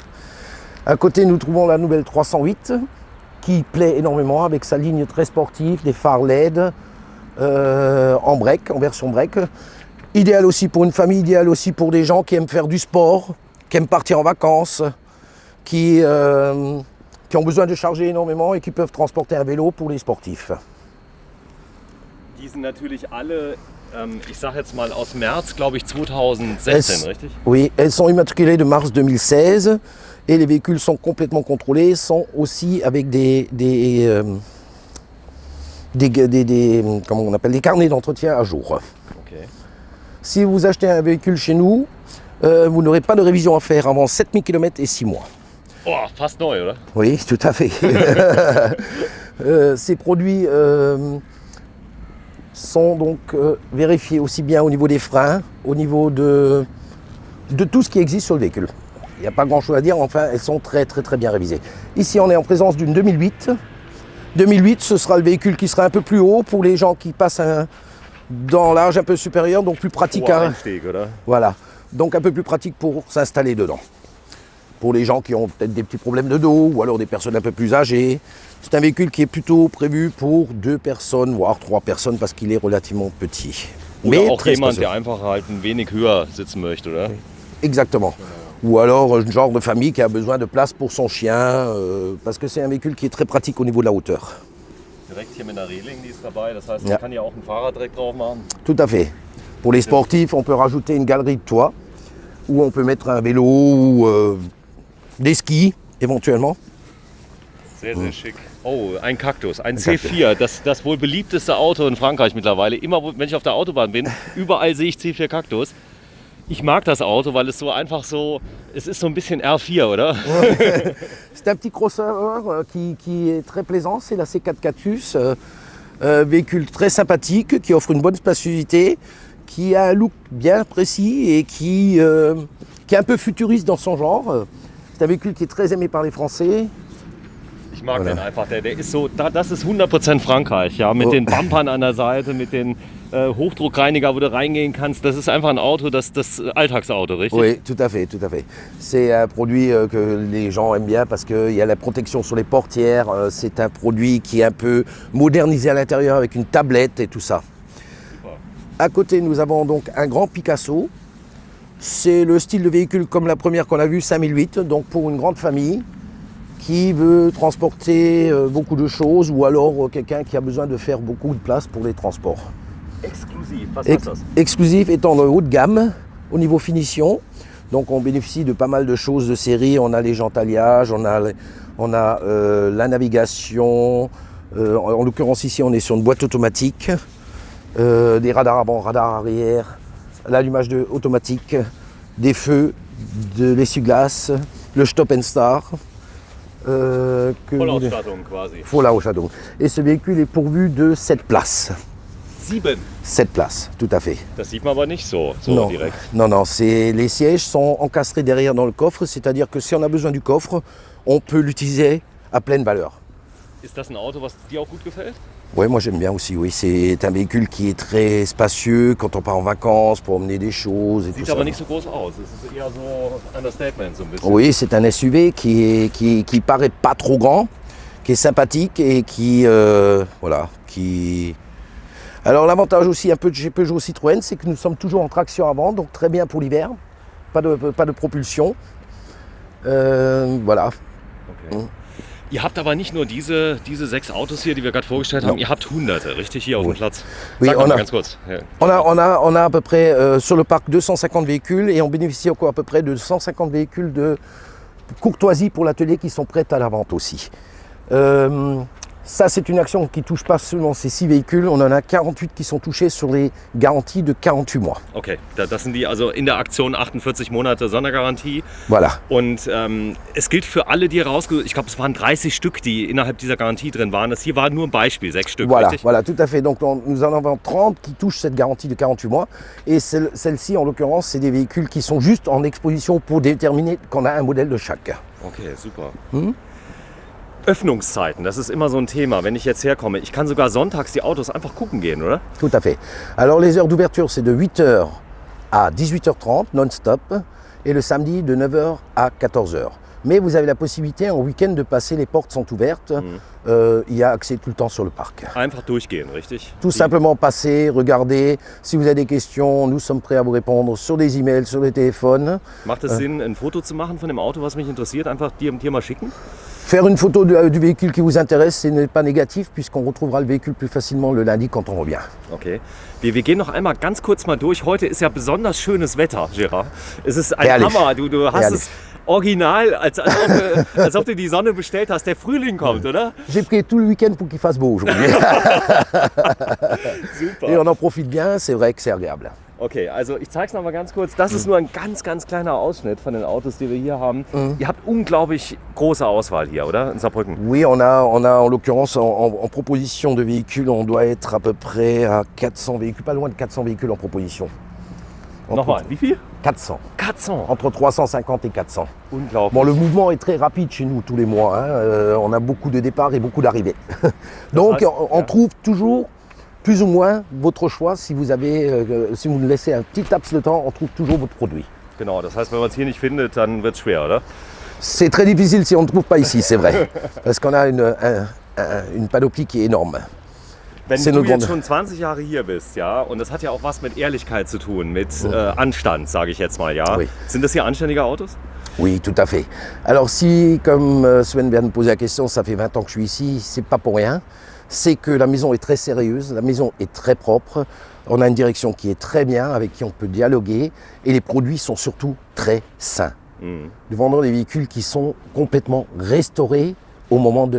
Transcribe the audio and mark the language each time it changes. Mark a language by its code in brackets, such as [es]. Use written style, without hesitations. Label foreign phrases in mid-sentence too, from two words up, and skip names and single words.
[fr] À côté, nous trouvons la nouvelle 308 qui plaît énormément avec sa ligne très sportive, des phares LED en break, en version break. Idéal aussi pour une famille, idéal aussi pour des gens qui aiment faire du sport, qui aiment partir en vacances, qui ont besoin de charger énormément et qui peuvent transporter un vélo pour les sportifs. [de] Die sind natürlich alle, ich sag jetzt mal aus März, glaube ich, 2016, richtig? [fr] Oui, elles sont immatriculées de mars 2016 et les véhicules sont complètement contrôlés, sont aussi avec des comment on appelle, des carnets d'entretien à jour. Okay. Si vous achetez un véhicule chez nous, vous n'aurez pas de révision à faire avant 7000 km et 6 mois. [de] Oh, fast neu, oder? [fr] Oui, tout à fait. Ces produits sont donc vérifiés aussi bien au niveau des freins, au niveau de tout ce qui existe sur le véhicule. Il n'y a pas grand chose à dire, enfin elles sont très bien révisées. Ici on est en présence d'une 2008. 2008, ce sera le véhicule qui sera un peu plus haut pour les gens qui passent dans l'âge un peu supérieur, donc plus pratique. [de] Einstieg, oder? [fr] Voilà, donc un peu plus pratique pour s'installer dedans. Pour les gens qui ont peut-être des petits problèmes de dos ou alors des personnes un peu plus âgées. C'est un véhicule qui est plutôt prévu pour 2 personnes, voire 3 personnes parce qu'il est relativement petit. [de] Oder auch [fr] très [de] jemand, [fr] spacieux. [de] der einfach halt ein wenig höher sitzen möchte, oder? [fr] Exactement. Ou alors un genre de famille qui a besoin de place pour son chien, parce que c'est un véhicule qui est très pratique au niveau de la hauteur. [de] Direkt hier mit einer Reling, die ist dabei. Das heißt, Ja. man kann hier auch ein Fahrrad direkt drauf machen. [fr] Tout à fait. Pour les sportifs, on peut rajouter une galerie de toit, où on peut mettre un vélo ou des skis éventuellement. [de] Sehr schick. Oh, ein Kaktus, ein Kaktus. C4, das wohl beliebteste Auto in Frankreich mittlerweile. Immer, wenn ich auf der Autobahn bin, überall sehe ich C4 Kaktus. Ich mag das Auto, weil es so einfach so, es ist so ein bisschen R4, oder? [fr] C'est un petit crossover qui est très plaisant, c'est la C4 Cactus. Véhicule très sympathique, qui offre une bonne spaciosité, qui a un look bien précis et qui est un peu futuriste dans son genre. C'est un véhicule qui est très aimé par les Français. [de] Ich mag den einfach, der ist so, das ist 100% Frankreich, ja, mit den Bumpern an der Seite, mit den Hochdruckreiniger, wo du reingehen kannst. Das ist einfach ein Auto, das Alltagsauto, richtig? [fr] Oui, tout à fait, tout à fait. C'est un produit que les gens aiment bien parce qu'il y a la protection sur les portières. C'est un produit qui est un peu modernisé à l'intérieur avec une tablette et tout ça. Super. À côté, nous avons donc un grand Picasso. C'est le style de véhicule comme la première qu'on a vue, 5008, donc pour une grande famille qui veut transporter beaucoup de choses ou alors quelqu'un qui a besoin de faire beaucoup de place pour les transports. [de] Exklusiv, was heißt das? [fr] Exclusif étant de haut de gamme au niveau finition. Donc on bénéficie de pas mal de choses de série. On a les jantes alliage, on a la navigation. En l'occurrence ici on est sur une boîte automatique. Des radars avant, radars arrière, l'allumage automatique, des feux, de l'essuie-glace, le [en] stop and start. [de] Vollausstattung quasi. Vollausstattung. [fr] Et ce véhicule est pourvu de 7 places. 7. 7 places, tout à fait. [de] Das sieht man aber nicht so [fr] Non, [de] direkt. [fr] non, les sièges sont encastrés derrière dans le coffre, c'est-à-dire que si on a besoin du coffre, on peut l'utiliser à pleine valeur. [de] Ist das ein Auto, was dir auch gut gefällt? [fr] Oui, moi j'aime bien aussi, oui. C'est un véhicule qui est très spacieux quand on part en vacances pour emmener des choses et tout [de] Sieht [fr] ça. [de] aber nicht so groß aus. Es ist eher so Understatement so ein bisschen. [fr] Oui, c'est un SUV qui paraît pas trop grand, qui est sympathique et qui... voilà, qui... Alors l'avantage aussi un peu de chez Peugeot Citroën, c'est que nous sommes toujours en traction avant, donc très bien pour l'hiver. Pas de propulsion. Voilà. Okay. [de] Ihr habt aber nicht nur diese 6 Autos hier, die wir gerade vorgestellt haben, ihr habt Hunderte, richtig, hier auf dem Platz. [fr] Oui, [de] Sag [fr] on [de] mal [fr] a- [de] ganz kurz. Ja. [fr] On a à peu près sur le parc 250 véhicules et on bénéficie encore à peu près de 150 véhicules de courtoisie pour l'atelier qui sont prêts à la vente aussi. Ça, c'est une action qui ne touche pas seulement ces 6 véhicules, on en a 48 qui sont touchés sur les garanties de 48 mois. [de] Okay, das sind die also in der Aktion 48 Monate Sondergarantie. [fr] Voilà. [de] Und es gilt für alle, die rausgesucht, ich glaube, es waren 30 Stück, die innerhalb dieser Garantie drin waren. Das hier war nur ein Beispiel, 6 Stück, [fr] Voilà, [de] richtig? [fr] voilà, tout à fait. Donc nous en avons 30 qui touchent cette garantie de 48 mois. Et celle-ci, en l'occurrence, c'est des véhicules qui sont juste en exposition pour déterminer qu'on a un modèle de chaque. [de] Okay, super. Öffnungszeiten, das ist immer so ein Thema, wenn ich jetzt herkomme. Ich kann sogar sonntags die Autos einfach gucken gehen, oder? [fr] Tout à fait. Alors les heures d'ouverture, c'est de 8h à 18h30 non-stop et le samedi de 9h à 14h. Mais vous avez la possibilité en week-end de passer, les portes sont ouvertes. Il y a accès tout le temps sur le parc. [de] Einfach durchgehen, richtig? [fr] Tout simplement passer, regarder. Si vous avez des questions, nous sommes prêts à vous répondre sur des emails, sur les téléphones. [de] Macht es Sinn, ein Foto zu machen von dem Auto, was mich interessiert, einfach dir mal schicken? [fr] Faire une photo du véhicule qui vous intéresse, ce n'est pas négatif puisqu'on retrouvera le véhicule plus facilement le lundi quand on revient. Okay. [de] Wir gehen noch einmal ganz kurz mal durch. Heute ist ja besonders schönes Wetter, Gérard. Es ist ein Herrlich. Hammer. Du hast Herrlich. es original, als ob du die Sonne bestellt hast. Der Frühling kommt, oder? [fr] j'ai pris tout le week-end pour qu'il fasse beau aujourd'hui. Super. Et on en profite bien, c'est vrai que c'est agréable. [de] Okay, also ich zeige es nochmal ganz kurz. Das ist nur ein ganz, ganz kleiner Ausschnitt von den Autos, die wir hier haben. Ihr habt unglaublich große Auswahl hier, oder? In Saarbrücken. [fr] Oui, on a en l'occurrence en proposition de véhicules, on doit être à peu près à 400 véhicules, pas loin de 400 véhicules en proposition. [de] Nochmal, wie viel? 400. 400. [fr] Entre 350 et 400. [de] Unglaublich. [fr] Bon, le mouvement est très rapide chez nous tous les mois. On a beaucoup de départs et beaucoup d'arrivées. Donc, on trouve toujours plus ou moins votre choix. Si vous nous laissez un petit laps de temps, on trouve toujours votre produit. [de] Genau, das heißt, wenn man es hier nicht findet, dann wird es schwer, oder? [fr] C'est très difficile si on ne trouve pas ici, c'est vrai. Parce qu'on a une panoplie qui est énorme. [de] Wenn du jetzt schon 20 Jahre hier bist, ja, und das hat ja auch was mit Ehrlichkeit zu tun, mit Anstand, sage ich jetzt mal, ja. [fr] Oui. [de] Sind das hier anständige Autos? [fr] Oui, tout à fait. Alors si, comme Sven vient de poser la question, ça fait 20 ans que je suis ici, c'est pas pour rien. C'est que la maison est très sérieuse, la maison est très propre, on a une direction qui est très bien, avec qui on peut dialoguer, et les produits sont surtout très sains. Nous vendons des véhicules qui sont complètement restaurés au moment de la...